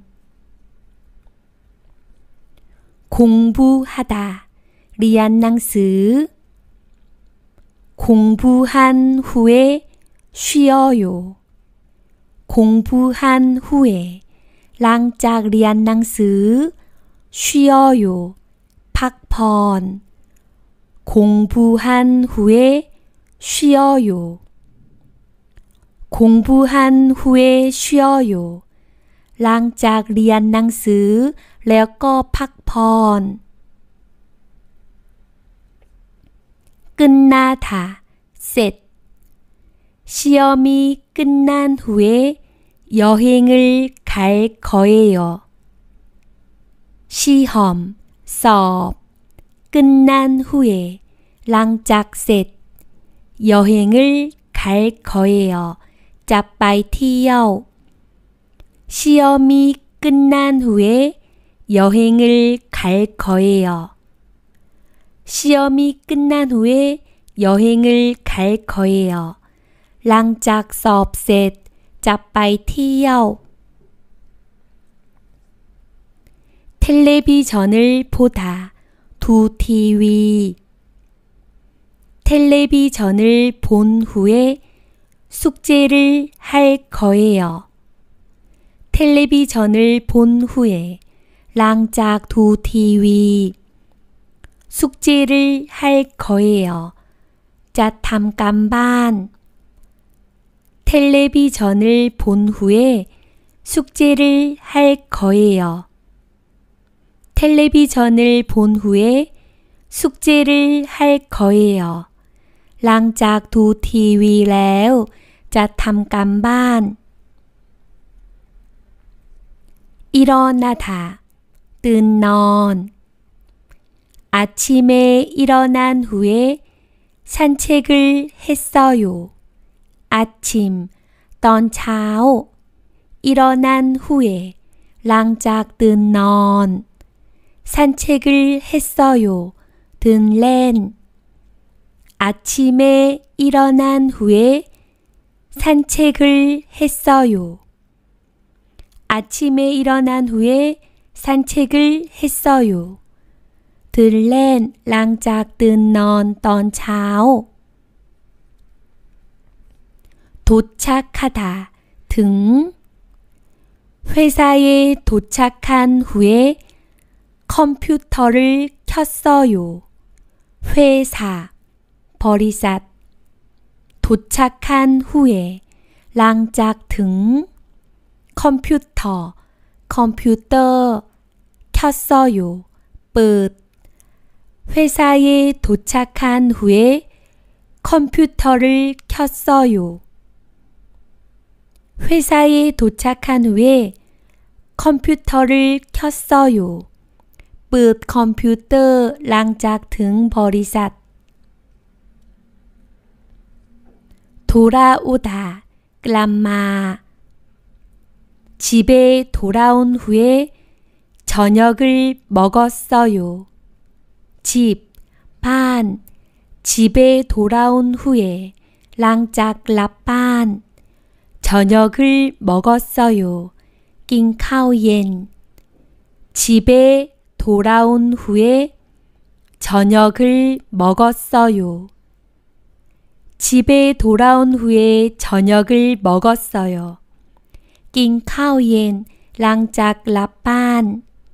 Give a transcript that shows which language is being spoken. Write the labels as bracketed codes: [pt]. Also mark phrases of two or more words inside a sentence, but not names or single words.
[ko] 공부하다 [th] เรียนหนังสือ [ko] 공부한 후에 쉬어요. 공부한 후에 [th] หลังจากเรียนหนังสือ [ko] 쉬어요. พักผ่อน 공부한 후에 쉬어요. 공부한 후에 쉬어요. [th] หลังจากเรียนหนังสือแล้วก็พักผ่อน 끝나다 เสร็จ [ko] 시험이 끝난 후에 여행을 갈 거예요. 시험 สอบ 끝난 후에 [th] หลังจากเสร็จ [ko] 여행을 갈 거예요. [th] จะไปเที่ยว [ko] 시험이 끝난 후에 여행을 갈 거예요. 시험이 끝난 후에 여행을 갈 거예요. [th] หลังจากสอบเสร็จจะไปเที่ยว [ko] 텔레비전을 보다 두 TV 텔레비전을 본 후에 숙제를 할 거예요. 텔레비전을 본 후에 [th] หลังจากดูทีวี [ko] 숙제를 할 거예요. [th] จะทำการบ้าน [ko] 텔레비전을 본 후에 숙제를 할 거예요. 텔레비전을 본 후에 숙제를 할 거예요. [th] หลังจากดูทีวีแล้วจะทำการบ้าน 일어나다 ตื่นนอน [ko] 아침에 일어난 후에 산책을 했어요. 아침 [th] ตอนเช้า [ko] 일어난 후에 [th] หลังจากตื่นนอน [ko] 산책을 했어요. เดินเล่น 아침에 일어난 후에 산책을 했어요. 아침에 일어난 후에 산책을 했어요. [th] เดินเล่นหลังจากตื่นนอนตอนเช้า 도착하다 ถึง [ko] 회사에 도착한 후에 컴퓨터를 켰어요. 회사 บริษัท 도착한 후에 [th] หลังจากถึง [ko] 컴퓨터 คอมพิวเตอร์ 켰어요. เปิด 회사에 도착한 후에 컴퓨터를 켰어요. 회사에 도착한 후에 컴퓨터를 켰어요. [th] เปิดคอมพิวเตอร์หลังจากถึงบริษัท 돌아오다 กลับมา [ko] 집에 돌아온 후에 저녁을 먹었어요. 집, บ้าน 집에 돌아온 후에 [th] หลังจากกลับบ้าน [ko] 저녁을 먹었어요. [th] กินข้าวเย็น [ko] 집에 돌아온 후에 저녁을 먹었어요. 집에 돌아온 후에 저녁을 먹었어요. [th] กินข้าวเย็นหลังจากกลับบ้าน